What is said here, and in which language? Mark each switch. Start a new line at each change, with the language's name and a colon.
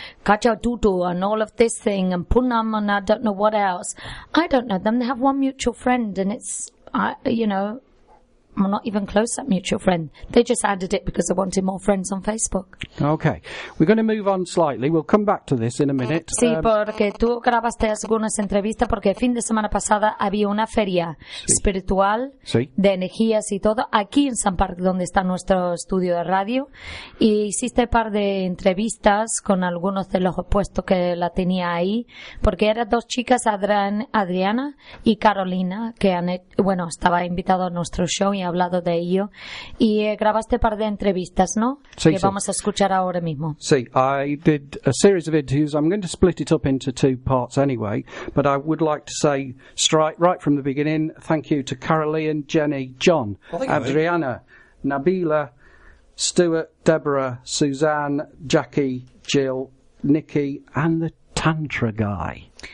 English: Kacha Dudu and all of this thing, and Punam and I don't know what else. I don't know them. They have one mutual friend, and it's, you know, I'm not even close to that mutual friend. They just added it because they wanted more friends on Facebook. Okay. We're going to move on slightly. We'll come back to this in a minute.
Spanish: Sí, porque tú grabaste algunas entrevistas porque el fin de semana pasada había una feria espiritual de energías y todo aquí en San Parque, donde está nuestro estudio de radio. Y hiciste un par de entrevistas con algunos de los puestos que la tenía ahí porque eran dos chicas, Adriana y Carolina, que han, bueno, estaba invitado a nuestro show y he hablado de ello, y grabaste un par de entrevistas, ¿no? Sí, que vamos a escuchar ahora mismo. Sí,
English: I did a series of interviews. I'm going to split it up into two parts anyway, but I would like to say right from the beginning, thank you to Caroline, Jenny, John, Adriana, Nabila, Stuart, Deborah, Suzanne, Jackie, Jill, Nikki, and the Tantra guy.